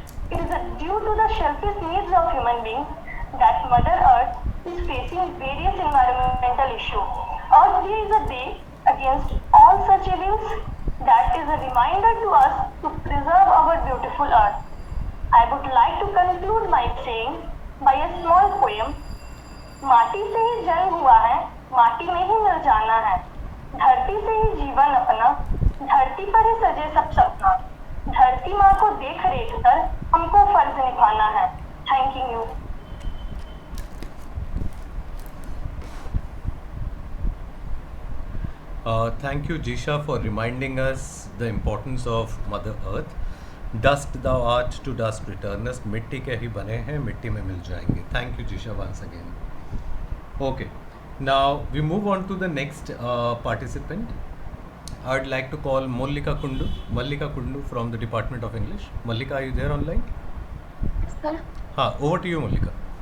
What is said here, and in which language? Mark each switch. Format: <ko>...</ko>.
<en>It is due to the selfish needs of human beings that Mother Earth is facing various environmental issues. Earth Day is a day against all such evils that is a reminder to us to preserve our beautiful Earth. I would like to conclude my saying by a small poem.</en> <hi>माटी से ही जन्म हुआ है, माटी में ही मिल जाना है. धरती से ही जीवन अपना, धरती पर ही सजे सब सपना. धरती माँ को देख रेख कर हमको फर्ज निभाना है.</hi> <en>Thank you. Thank you, Jisha, for reminding us the importance of Mother Earth. Dust thou art, to dust returnest.</en> <hi>मिट्टी के ही बने हैं, मिट्टी में मिल जाएंगे.</hi> <en>Thank you, Jisha, once again. Okay, now we move on to the next participant. I'd like to call Mallika Kundu from the Department of English. Mallika, are you there online? Sir. हाँ, over to you, Mallika.</en>